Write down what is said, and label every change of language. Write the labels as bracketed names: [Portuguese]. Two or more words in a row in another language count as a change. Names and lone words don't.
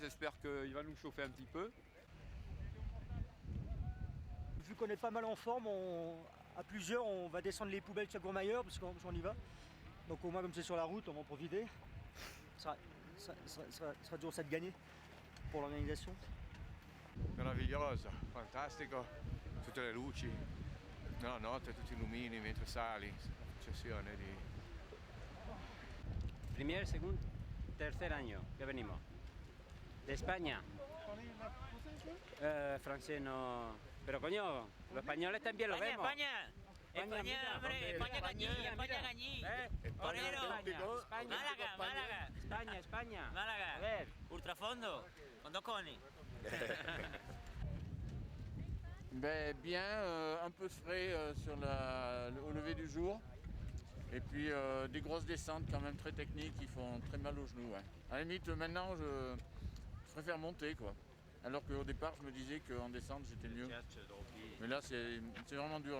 [French] J'espère qu'il va nous chauffer un petit peu. Vu qu'on est pas mal en forme, à plusieurs, on va descendre les poubelles de chaque Courmayeur parce qu'on y va. Donc au moins comme c'est sur la route, on va en profiter. Ça sera toujours ça de gagner pour l'organisation. [Italian] Meraviglioso, fantastico, tutte le luci, no, notte, tutti i lumini mentre sali, successione di... [Spanish] Primer, segundo, tercer año que venimos. De España. Francés no... Pero coño, los españoles también lo vemos. España, hombre, España Cañí. Torero. Málaga. España. Málaga. A ver. Ultrafondo, con 2 cojones. [French] Bien, un peu frais au lever du jour. Et puis des grosses descentes quand même très techniques qui font très mal aux genoux. Ouais. À la limite, maintenant, je préfère monter, quoi. Alors qu'au départ, je me disais qu'en descente, j'étais mieux. Mais là, c'est vraiment dur.